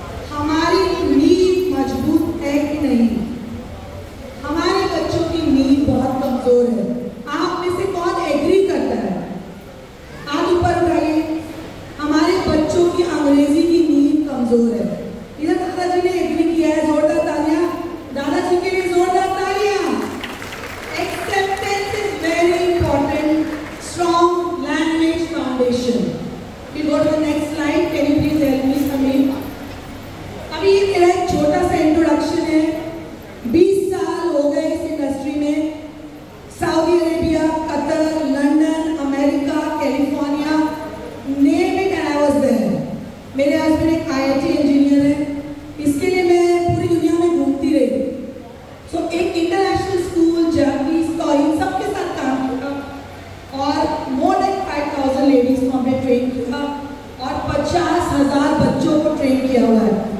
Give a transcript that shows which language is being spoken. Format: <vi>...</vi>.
<hi>हमारी नींव मजबूत है कि नहीं? हमारे बच्चों की नींव बहुत कमजोर है. आप में से कौन एग्री करता है? हाथ ऊपर उठाइए. हमारे बच्चों की अंग्रेजी की नींव कमजोर है. इधर दादाजी ने एग्री किया है. जोरदार तालियां दादाजी के लिए, जोरदार तालियां.</hi> <en>Acceptance is very important. Strong language foundation. We'll go to the next slide. Can you please help me, Sameer?</en> <hi>अभी ये मेरा एक छोटा सा इंट्रोडक्शन है. 20 साल हो गए इस इंडस्ट्री में. Saudi Arabia, Qatar, London, America, California,</hi> <en>Name it and I was there.</en> <hi>मेरे हस्बैंड एक IIT इंजीनियर है. इसके लिए मैं पूरी दुनिया में घूमती रही. सो एक इंटरनेशनल स्कूल, जर्मनी, स्कॉलिंग, सबके साथ काम किया, और मोर देन 5000 लेडीज को हमने ट्रेन किया, और 50,000 बच्चों को ट्रेन किया हुआ है.</hi>